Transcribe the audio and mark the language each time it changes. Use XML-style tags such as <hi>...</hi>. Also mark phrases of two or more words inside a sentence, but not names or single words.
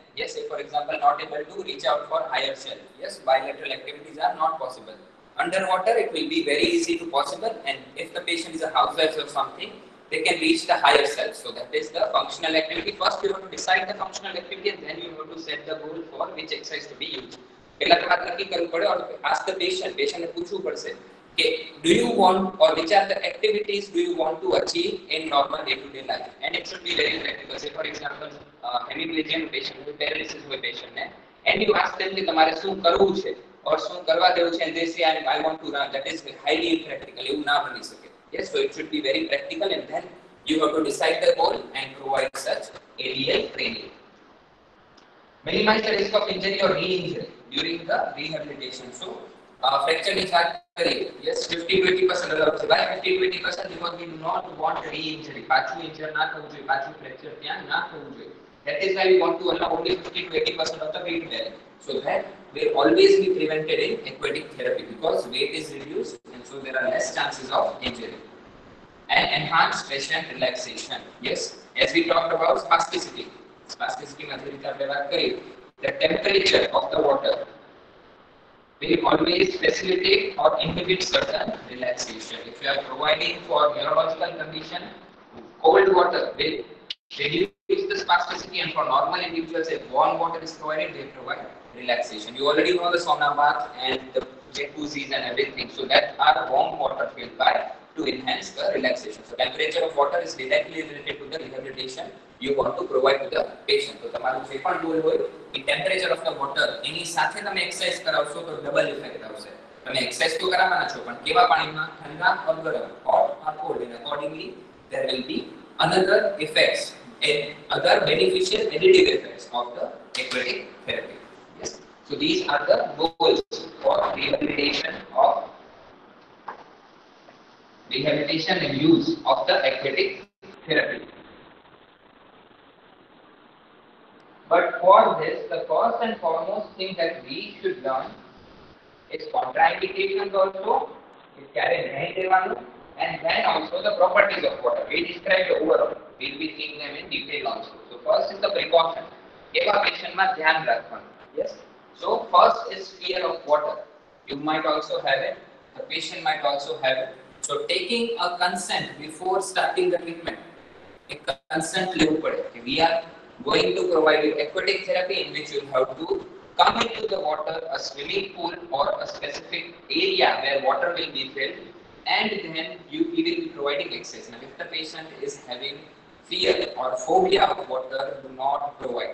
<en>Yes, say for example not able to reach out for higher shell. Yes, bilateral activities are not possible. Underwater it will be very easy to possible, and if the patient is a housewife or something, they can reach the higher self. So that is the functional activity. First you have to decide the functional activity and then you have to set the goal for which exercise to be used.</en> <gu>પહેલા તમારે નક્કી કરવું પડે</gu> <en>और ask the patient</en> <gu>ને પૂછવું પડશે કે</gu> <en>do you want or which are the activities do you want to achieve in normal day to day life, and it should be very practical. Say for example hemiplegian patient with paralysis હોય patient ને, and you ask them</en> <gu>કે તમારે શું કરવું છે</gu> <en>or</en> <gu>શું કરવા દેવું છે,</gu> <en>and they say I want to run. That is highly impractical.</en> <gu>એવું ના બની શકે.</gu> <en>Yes, so it should be very practical, and then you have to decide the goal and provide such ADL training. Minimize the risk of injury or re-injury during the rehabilitation.</en> <gu>So, fracture ની વાત કરીએ.</gu> <en>Yes, 50 to 80% allowed છે. Why 50 to 80%? Because we do not want re-injury.</en> <gu>પાછું injury ના થવું જોઈએ, પાછું fracture ત્યાં ના થવું જોઈએ.</gu> <en>That is why we want to allow only 50 to 80% of the weight bearing. So that will always be prevented in aquatic therapy because weight is reduced and so there are less chances of injury. And enhanced stress and relaxation. Yes, as we talked about spasticity.</en> <gu>Spasticity માંથી રીતે આપણે વાત કરી.</gu> <en>The temperature of the water will always facilitate or inhibit certain relaxation. If you are providing for neurological condition, cold water will reduce the spasticity, and for normal individuals, if warm water is provided, they provide relaxation. You already know the sauna bath and the jacuzzis and everything, so that are warm water filled by to enhance the relaxation. So temperature of water is directly related to the rehabilitation you want to provide to the patient.</en> <gu>So તમારું જે પણ goal હોય એ</gu> <en>temperature of the water</en> <gu>એની સાથે તમે exercise કરાવશો તો</gu> <en>double effect</en> <gu>આવશે. તમે exercise તો કરાવવાના છો પણ કેવા પાણીમાં, ઠંડા or ગરમ,</gu> <en>hot or cold, and accordingly there will be another effects and other beneficial additive effects of the aquatic therapy. Yes, so these are the goals for rehabilitation and use of the aquatic therapy. But for this, the first and foremost thing that we should learn is contraindications also, is carry and then also the properties of water. We describe the overall. We will be seeing them in detail also. So first is the precaution.</en> <gu>કેવા પેશન્ટમાં ધ્યાન રાખવાનું.</gu> <en>Yes. So first is fear of water. You might also have it. The patient might also have it. So taking a consent before starting the treatment. A consent</en> <gu>લેવું પડે કે</gu> <en>we are going to provide you aquatic therapy in which you have to come into the water, a swimming pool or a specific area where water will be filled, and then we will be providing exercise. Now if the patient is having fear or phobia of water, do not provide.</en>